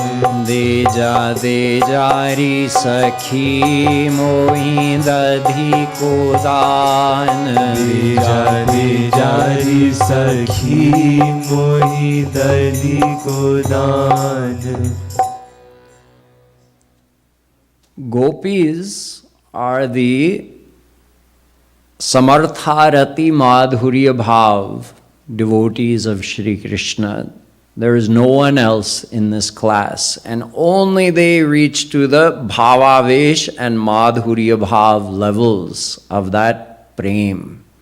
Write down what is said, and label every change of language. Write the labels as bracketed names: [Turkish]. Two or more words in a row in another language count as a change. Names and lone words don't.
[Braj] देजा देजारी सखी मोहि दधी को दान. देजा देजारी सखी मोहि दधी को दान. [English] Gopis are the [Sanskrit] समर्थरति माधुर्य भाव [English] devotees of Shri Krishna. There is no one else in this class, and only they reach to the Bhavavesh and [Sanskrit] माधुर्य भाव [English] levels of that prem.